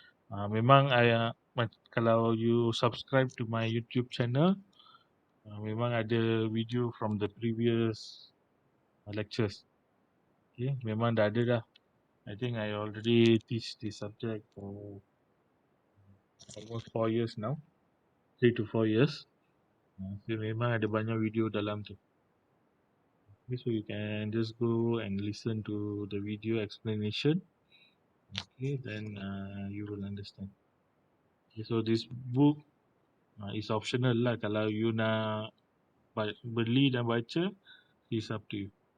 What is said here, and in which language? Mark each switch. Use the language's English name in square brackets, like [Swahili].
[Malay] Memang kalau [English] you subscribe to my YouTube channel, [Malay] memang ada [English] video from the previous lectures. [Malay] Okay, memang dah ada dah. [English] I think I already teach this subject for almost 4 years now, 3 to 4 years. [Malay] So memang ada banyak video dalam tu. [English] Okay, so you can just go and listen to the video explanation. Okay, then you will understand. Okay, so this book is optional lah. [Malay] Kalau you nak beli dan baca, [English] it's up to you.